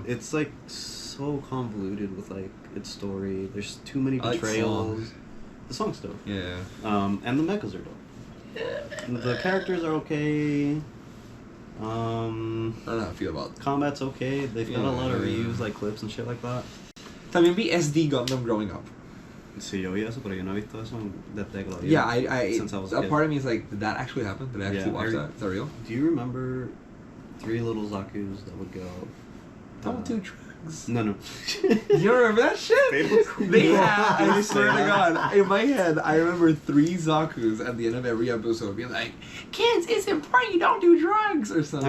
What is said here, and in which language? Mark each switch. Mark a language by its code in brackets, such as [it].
[en] It's like so convoluted with like its story. There's too many I like betrayals. songs. The song's dope. Yeah. And the mechas are dope. The characters are okay. I don't know how I feel about. Combat's okay. They've got a lot of Yeah. reuse like clips and shit like that. [es] También vi SD Gundam [en] growing up. [es] Sí, yo vi eso, pero yo no he visto eso desde que lo vi. [en] Yeah, I Since I was a a kid. part of me is like, did that actually happen? Did I actually Yeah, watch that? Is that real? Do you remember 3 little Zakus that would go? Don't do drugs. No. You remember that shit? They had, I swear to God, in my head, I remember 3 Zakus at the end of every episode being like, kids, it's important you don't do drugs, or something.